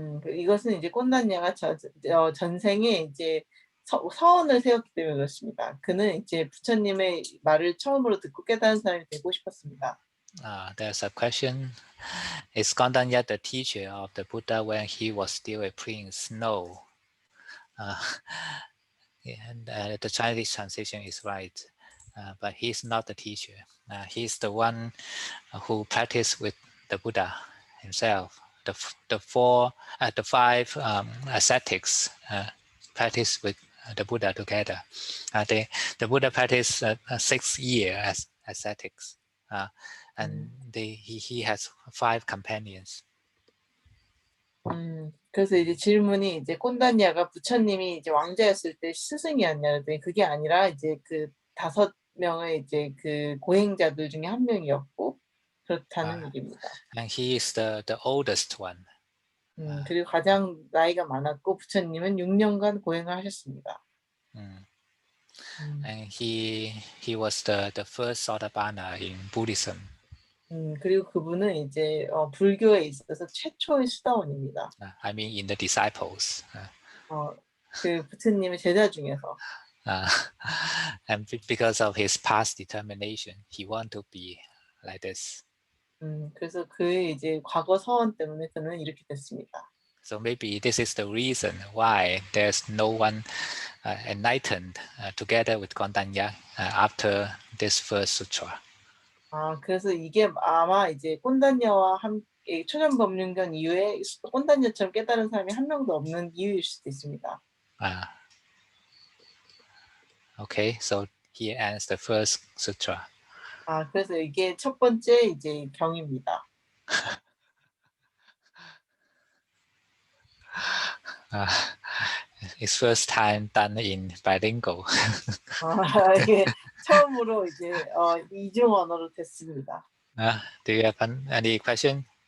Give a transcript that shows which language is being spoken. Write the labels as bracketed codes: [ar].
[ko] 이것은 이제 꼰단냐가 전생에 이제 서원을 세웠기 때문에 그렇습니다. 그는 이제 부처님의 말을 처음으로 듣고 깨달은 사람이 되고 싶었습니다. [en] There's a question. Is Kondanya the teacher of the Buddha when he was still a prince? No. And the Chinese translation is right, but he's not the teacher. He's the one who practiced with the Buddha himself. The five ascetics practiced with the Buddha together. The Buddha practiced 6 years as ascetics, and he has 5 companions. [ko] 그래서 이제 질문이 이제 꼰단냐가 부처님이 이제 왕자였을 때 스승이었냐는데 그게 아니라 이제 그 5명의 이제 그 고행자들 중에 한 명이었고 그렇다는 얘기입니다. [en] And he is the oldest one. [ko] 그리고 가장 나이가 많았고 부처님은 6년간 고행을 하셨습니다. [en] And he was the first Sotapanna in Buddhism. [ko] 그리고 그분은 이제 불교에 있어서 최초의 수다원입니다. [en] I mean in the disciples. [ko] 그 부처님의 제자 중에서. [en] uh, and because of his past determination, he want to be like this. [ko] 그래서 그의 이제 과거 서원 때문에 그는 이렇게 됐습니다. [en] So maybe this is the reason why there's no one enlightened together with Kondanya after this first sutra. [ko] 그래서 이게 아마 이제 꼰단녀와 함께 초전법륜경 이후에 꼰단녀처럼 깨달은 사람이 한 명도 없는 이유일 수도 있습니다. [en] Okay, so here ends the first sutra. [ko] 그래서 이게 첫 번째 이제 경입니다. [en] It's first time done in bilingual. [ko] 이게 처음으로 이제 이중 언어로 됐습니다. [en] Do you have any question?